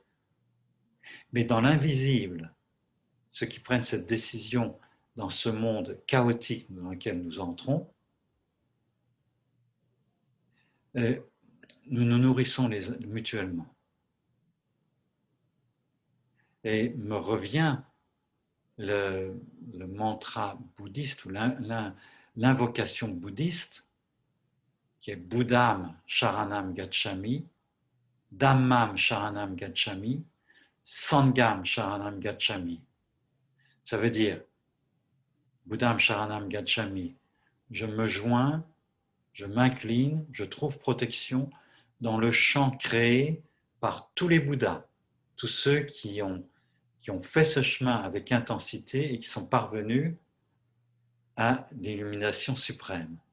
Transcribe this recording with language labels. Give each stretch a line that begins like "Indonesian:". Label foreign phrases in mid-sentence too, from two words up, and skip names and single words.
French: Mais dans l'invisible, ceux qui prennent cette décision dans ce monde chaotique dans lequel nous entrons, nous nous nourrissons mutuellement. Et me revient le mantra bouddhiste ou l'invocation bouddhiste qui est
Pali: Buddham Sharanam Gacchami, Dhammam Sharanam Gacchami, Sangham Sharanam Gacchami.
French: Ça veut dire
Pali: Buddham Sharanam Gacchami,
French: je me joins, je m'incline, je trouve protection dans le champ créé par tous les Bouddhas, tous ceux qui ont fait ce chemin avec intensité et qui sont parvenus à l'illumination suprême.